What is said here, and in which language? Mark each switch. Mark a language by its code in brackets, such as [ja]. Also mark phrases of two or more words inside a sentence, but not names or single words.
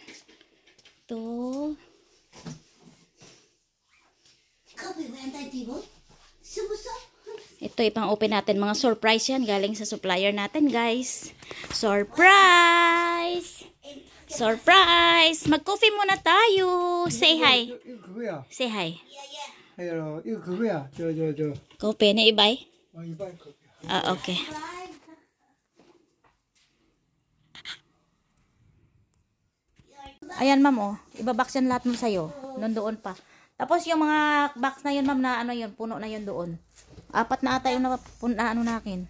[tl] Ito. Ito ipang open natin. Mga surprise yan. Galing sa supplier natin guys. [en] Surprise! Surprise! [tl] Mag-coffee muna tayo. [en] Say hi. [ko] 이거 그거야. [en] Say hi. [ko] 이거 그거야. 저. [tl] Coffee na ibay? [ko] 이발 커피야. [tl] Ah, okay. Ayan, ma'am, oh. Ibabox yan lahat mo sa'yo. Nandoon pa. Tapos yung mga box na yun, ma'am, na ano yun, puno na yun doon. 4 na ata yung na ano na akin.